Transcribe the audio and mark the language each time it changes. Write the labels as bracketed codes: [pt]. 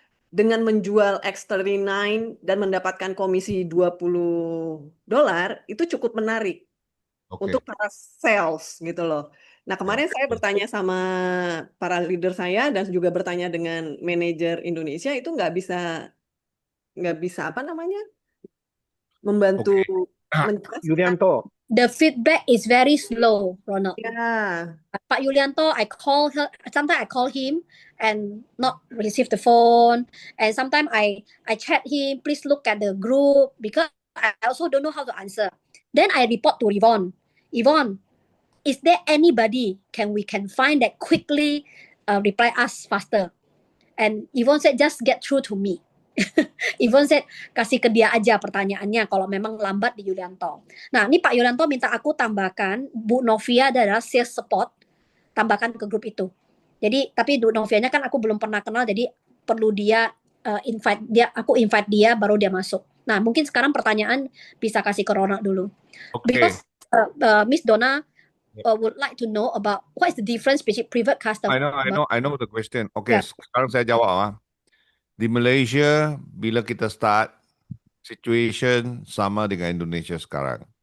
[id] dengan menjual X39 dan mendapatkan komisi $20 itu cukup menarik untuk para sales gitu loh. Nah, kemarin saya bertanya sama para leader saya dan juga bertanya dengan manajer Indonesia itu nggak bisa apa namanya membantu menjelaskan. Yulianto, [en] The feedback is very slow, Ronald. [id] Ya, [en] Pak Yulianto, I call her. Sometimes I call him and not receive the phone, and sometimes I chat him. Please look at the group because I also don't know how to answer. Then I report to Yvonne. Yvonne, is there anybody we can find that quickly reply us faster? And Yvonne said, just get through to me. [id] Yvonne said, kasih ke dia aja pertanyaannya kalau memang lambat di Yulianto. Nah, ini Pak Yulianto minta aku tambahkan Bu Novia adalah sales support, tambahkan ke grup itu. Jadi, tapi Bu Novianya kan aku belum pernah kenal, jadi perlu dia aku invite dia baru dia masuk. Nah, mungkin sekarang pertanyaan bisa kasih ke Ronald dulu. [en] Because Miss Donna would like to know about what is the difference between private customer. I know the question. [ms] Okay, sekarang saya jawab. Di Malaysia, bila kita start, situation sama dengan Indonesia sekarang.